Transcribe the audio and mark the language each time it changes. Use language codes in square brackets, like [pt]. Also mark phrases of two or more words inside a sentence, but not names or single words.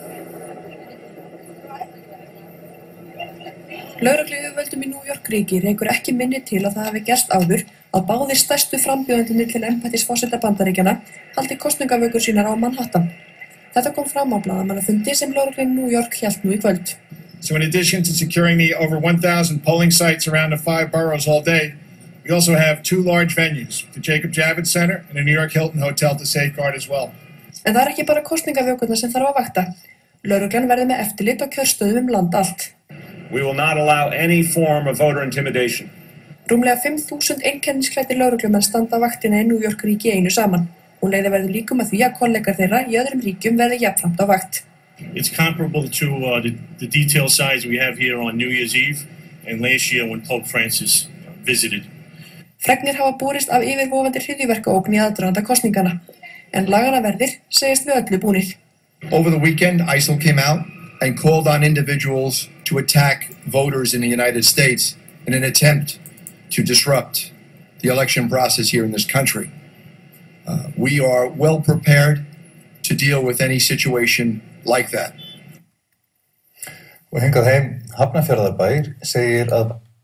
[is] Lögregluyfirvöldum í New York ríki rekur ekki minni til að það hafi gerst áður að báðir stærstu frambjóðendurnir til embættis forseta Bandaríkjanna haldi kosningavökur sínar á Manhattan. Þetta kom fram á blaðamannafundi sem lögreglan í New York hélt nú í kvöld. [en] So in addition to securing the over 1,000 polling sites around the 5 boroughs all day, we also have 2 large venues, the Jacob Javits Center and the New York Hilton Hotel to safeguard as well. [is] En það ekki bara kosningavökurnar sem þarf að vakta. Lögreglan verði með eftirlit á kjörstöðum land allt. [en] We will not allow any form of voter intimidation. [is] Rúmlega 5.000 einkennisklæddir lögreglumenn standa vaktina í New York ríki einu saman. Hún leiðir verður líkum að því að kollegar þeirra í öðrum ríkjum verði jafnframt á vakt. [en] It's comparable to the detail size we have here on New Year's Eve and last year when Pope Francis visited. [is] Fregnir hafa borist af yfirvofandi hryðjuverkaógn í aðdraganda kosningana, en laganaverðir segist við öllu búnir. [en] Over the weekend, ISIL came out and called on individuals to attack voters in the United States in an attempt to disrupt the election process here in this country. We are well prepared to deal with any situation like that. [is] Og hingað heim Hafnarfjarðarbær segir að